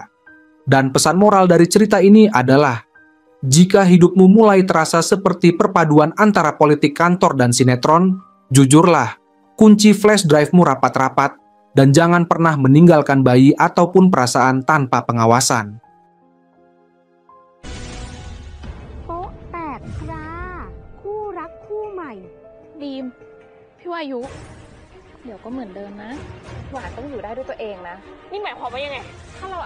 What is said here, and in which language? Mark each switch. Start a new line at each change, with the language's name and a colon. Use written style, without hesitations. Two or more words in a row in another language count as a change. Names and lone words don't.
Indonesian: Dan pesan moral dari cerita ini adalah, jika hidupmu mulai terasa seperti perpaduan antara politik kantor dan sinetron, jujurlah, kunci
English: flash drive-
Indonesian: mu rapat-rapat, dan jangan pernah meninggalkan bayi ataupun perasaan tanpa pengawasan.
Thai: โป๊ะแตกครับคู่รักคู่ใหม่ ดีม พี่วายุ เดี๋ยวก็เหมือนเดิมนะ หวานต้องอยู่ได้ด้วยตัวเองนะ นี่หมายความว่ายังไง ถ้าเรา